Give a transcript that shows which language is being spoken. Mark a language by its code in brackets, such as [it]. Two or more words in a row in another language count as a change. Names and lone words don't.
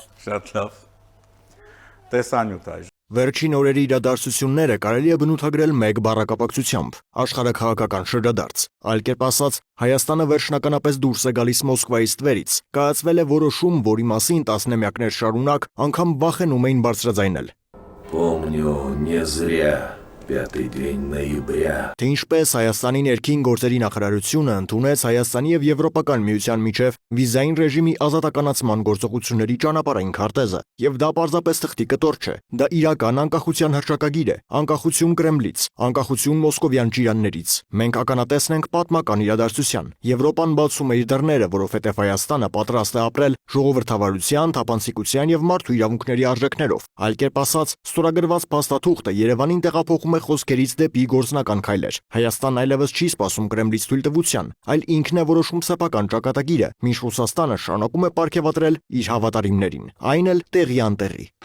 [hy] Շատ լավ։ Տեսանյութ այժմ։ Վերջին օրերի իրադարձությունները կարելի է բնութագրել մեկ բառակապակցությամբ՝ աշխարհաքաղաքական շրջադարձ։ Այլ կերպ ասած, Հայաստանը վերջնականապես дурս է գալիս Մոսկվայից ստվերից։ Կայացվել է որոշում, որի մասին տասնամյակներ շարունակ անգամ վախենում էին բարձրաձայնել։ [ru] Помню, не зря. Пятый день ноября. [hy] Թե ինչպես Հայաստանի ներքին գործերի նախարարությունը ընդունեց Հայաստանի եւ Եվրոպական միության միջև վիզային ռեժիմի ազատականացման գործողությունների ճանապարհային քարտեզը, եւ դա պարզապես թղթի կտոր չէ, դա իրական անկախության հռչակագիր է, անկախություն Կրեմլից, անկախություն մոսկովյան ճիրաններից։ Մենք ականատեսն ենք պատմական իրադարձության։ Եվրոպան բացում է իր դռները, որովհետեւ Հայաստանը պատրաստ է ապրել ժողովրդավարության, թափանցիկության եւ մարդու իրավունքների արժեքներով։ Այլ կերպ ասած, ստորագրված փաստաթուղթը Երևանին տեղափոխում խոսքերից դեպի գործնական քայլեր։ Հայաստանն այլևս չի սպասում Կրեմլից թույլտվության, այլ ինքն է որոշում սեփական ճակատագիրը, մինչ Ռուսաստանը շարունակում է պարգևատրել իր հավատարիմներին, այն էլ տեղի անտեղի։